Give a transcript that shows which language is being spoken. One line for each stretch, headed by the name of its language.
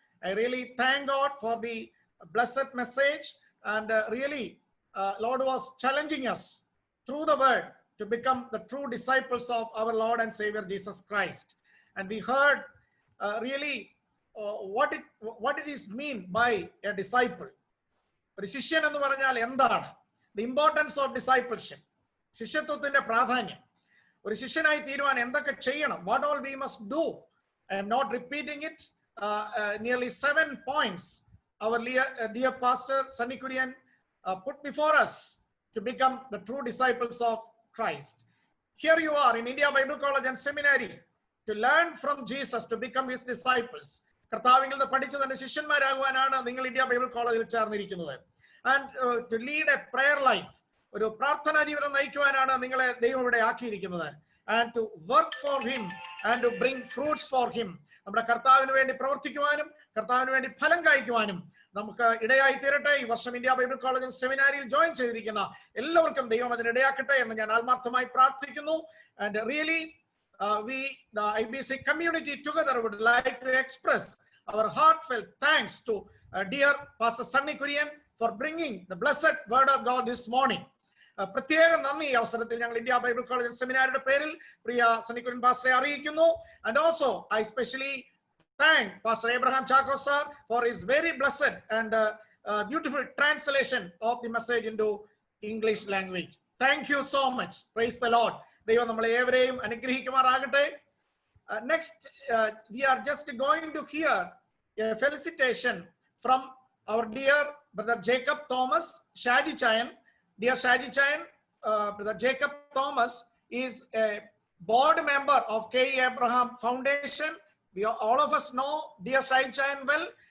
English: I really thank God for the blessed message, and really Lord was challenging us through the word to become the true disciples of our Lord and Savior Jesus Christ. And we heard really what it is mean by a disciple.
Malayalam: ഒരു ശിഷ്യൻ എന്ന് പറഞ്ഞാൽ എന്താണ്?
English: The importance of discipleship.
Malayalam: ശിഷ്യത്വത്തിന്റെ പ്രാധാന്യം. ഒരു ശിഷ്യനായി തീരുവാൻ എന്തൊക്കെ ചെയ്യണം?
English: What all we must do. I am not repeating it. Nearly 7 points our dear Pastor Sannikurian put before us to become the true disciples of Christ. Here you are in India Bible College and Seminary to learn from Jesus, to become his disciples.
Malayalam: കർത്താവിൽ നിന്ന് പഠിച്ച് തന്റെ ശിഷ്യന്മാരാകുവാനാണ് നിങ്ങൾ India Bible കോളേജിൽ ചേർന്നിരിക്കുന്നത്.
English: And to lead a prayer life,
Malayalam: ഒരു പ്രാർത്ഥനാ ജീവിതം നയിക്കുവാനാണ് നിങ്ങളെ ദൈവം ഇവിടെ ആക്കിയിരിക്കുന്നത്.
English: And to work for him and to bring fruits for him.
Malayalam: നമ്മുടെ കർത്താവിന് വേണ്ടി പ്രവർത്തിക്കുവാനും കർത്താവിന് വേണ്ടി ഫലം കായ്ക്കുവാനും നമുക്ക് ഇടയായി തീരട്ടെ. ഈ വർഷം ഇന്ത്യ ബൈബിൾ കോളേജ് സെമിനാരിയിൽ ജോയിൻ ചെയ്തിരിക്കുന്ന എല്ലാവർക്കും ദൈവം അതിന് ഇടയാക്കട്ടെ എന്ന് ഞാൻ ആത്മാർത്ഥമായി പ്രാർത്ഥിക്കുന്നു.
English: And really we, the IBC community together, would like to express our heartfelt thanks to dear Pastor Sannikurian for bringing the blessed word of God this morning.
Malayalam: പ്രത്യേക നന്ദി ഈ അവസരത്തിൽ ഞങ്ങൾ ഇന്ത്യ ബൈബിൾ കോളേജ് സെമിനാരിയുടെ പേരിൽ പ്രിയ സന്നിക്കുര്യൻ പാസ്റ്ററെ അറിയിക്കുന്നു.
English: And also I especially thank Pastor Abraham Chako sir for his very blessed and beautiful translation of the message into English language. Thank you so much. Praise the Lord.
Malayalam: ദൈവം നമ്മളെ ഏവരെയും അനുഗ്രഹിക്കുമാറാകട്ടെ.
English: Next we are just going to hear a felicitation from our dear brother Jacob Thomas Shaji Chayan. Dear Shaji Chayan, brother Jacob Thomas is a board member of K.E. Abraham Foundation. We all of us know dear Shaji Chayan well.